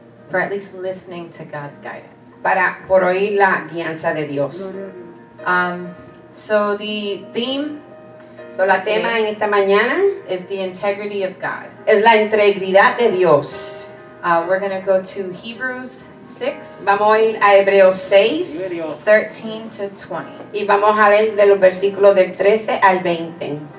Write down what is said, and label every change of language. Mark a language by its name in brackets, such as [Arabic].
[English] for at least listening to God's guidance. [Spanish] por oír la guianza de Dios. [English] So the theme [Spanish] So, la tema en esta mañana [English] is the integrity of God. [Spanish] es la integridad de Dios. [English] We're going to go to Hebrews 6, [Spanish] Vamos a ir a Hebreos 6 [English] 13 to 20. [Spanish] y vamos a leer de los versículos del 13 al 20.